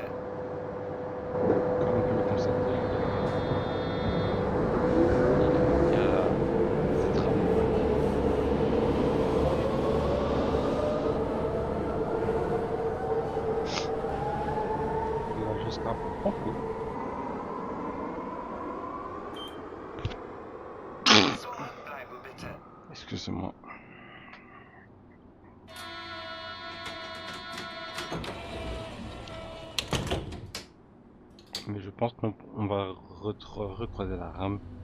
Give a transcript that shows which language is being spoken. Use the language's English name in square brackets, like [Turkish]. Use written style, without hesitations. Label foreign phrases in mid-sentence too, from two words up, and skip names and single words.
[French] comme on peut le constater, il y a des tramways. Il va jusqu'à Pankow. [German] Zurückbleiben bitte. [French] Excusez-moi. Mais je pense qu'on va recroiser la rame.